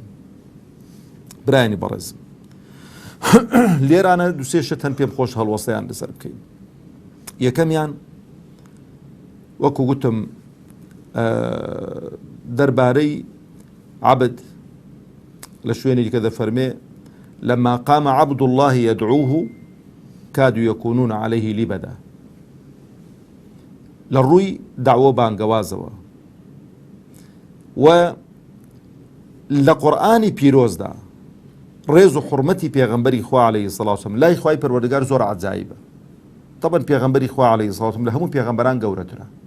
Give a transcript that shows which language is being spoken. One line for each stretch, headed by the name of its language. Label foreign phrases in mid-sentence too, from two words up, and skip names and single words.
Central Kurdish: برایانی بەڕێزم، لێرانە دووسێ شت هەن پێم خۆش هەڵوەستەیان لەسەر بکەین. یەکەمیان وەکو گوتم دەربارەی عەبد لە شوێنێکی کە دەفەرمێ
Arabic: لەما قام عەبد الله يدعوه كادوا يكونون عليه لبدا.
Central Kurdish: لە ڕووی داوە بانگەوازەوە و لە قورئانی پیرۆزدا ڕێز و حورمەتی پێغەمبەری خوا
Arabic: عەلەیهی سەڵات وەسەلام
Central Kurdish: لای خوای پەروەردگار زۆر عەجایبە. طبعا پێغەمبەری خوا
Arabic: عەلەیهی سەڵات وەسەلام
Central Kurdish: لە هەموو پێغەمبەران گەورەترە.